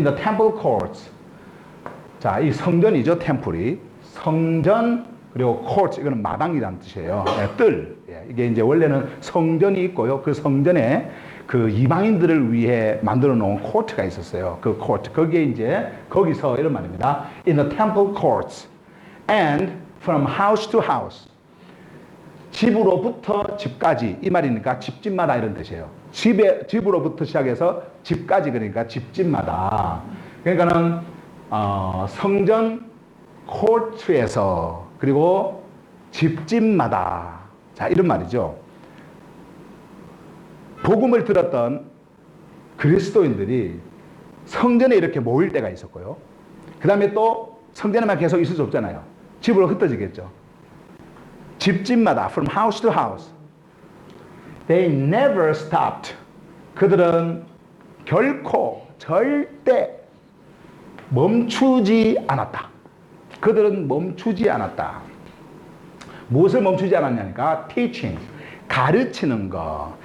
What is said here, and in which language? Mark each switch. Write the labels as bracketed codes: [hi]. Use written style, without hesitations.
[en] In the temple courts. [ko] 자, 이 성전이죠, 템플이. 성전, 그리고 court, 이거는 마당이라는 뜻이에요. 뜰. 이게 이제 원래는 성전이 있고요. 그 성전에 그 이방인들을 위해 만들어 놓은 코트가 있었어요. 그 코트. 거기에 이제, 거기서 이런 말입니다. [en] In the temple courts and from house to house. [ko] 집으로부터 집까지. 이 말이니까 집집마다 이런 뜻이에요. 집으로부터 시작해서 집까지, 그러니까 집집마다. 그러니까는, 성전 코트에서, 그리고 집집마다. 자, 이런 말이죠. 복음을 들었던 그리스도인들이 성전에 이렇게 모일 때가 있었고요. 그 다음에 또 성전에만 계속 있을 수 없잖아요. 집으로 흩어지겠죠. 집집마다, [en] from house to house. They never stopped. [ko] 그들은 결코, 절대 멈추지 않았다. 그들은 멈추지 않았다. 무엇을 멈추지 않았냐니까? teaching. 가르치는 거.